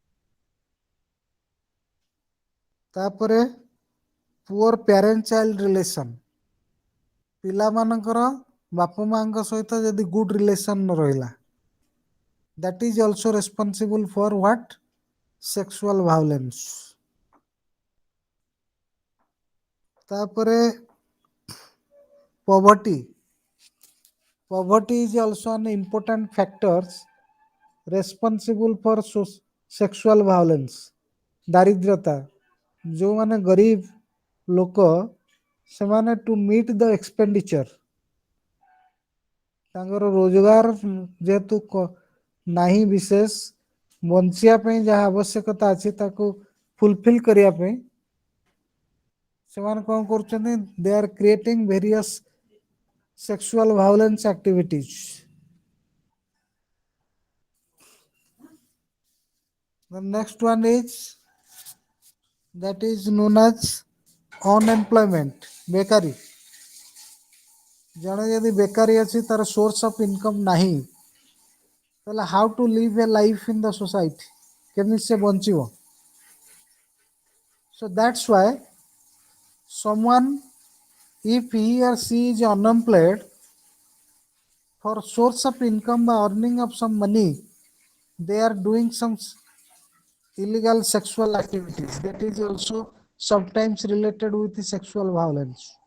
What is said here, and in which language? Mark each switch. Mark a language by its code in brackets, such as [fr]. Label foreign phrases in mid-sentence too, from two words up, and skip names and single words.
[or] ତାପରେ ପୁଅର [en] parent child relation [or] ପିଲାମାନଙ୍କର ବାପା ମାଙ୍କ ସହିତ ଯଦି [en] good relation [or] ନ ରହିଲା [en] that is also responsible for what? Sexual violence. ତାପରେ poverty is also an important factor responsible for sexual violence. [or] ଦାରିଦ୍ରତା ଯୋଉମାନେ ଗରିବ ଲୋକ ସେମାନେ [en] to meet the expenditure [or] ତାଙ୍କର ରୋଜଗାର ଯେହେତୁ ନାହିଁ ବିଶେଷ ବଞ୍ଚିବା ପାଇଁ ଯାହା ଆବଶ୍ୟକତା ଅଛି ତାକୁ ଫୁଲଫିଲ୍ କରିବା ପାଇଁ ସେମାନେ କଣ କରୁଛନ୍ତି [en] they are creating various sexual violence activities. The next one is that is known as unemployment [or] ବେକାରୀ ଜଣେ ଯଦି ବେକାରୀ ଅଛି ତାର [en] source of income [or] ନାହିଁ ତାହେଲେ [en] how to live a life in the society [or] କେମିତି ସେ ବଞ୍ଚିବ [en] so that's why someone if he or she is unemployed for source of income by earning of some money they are doing some illegal sexual activities that is also sometimes related with the sexual violence.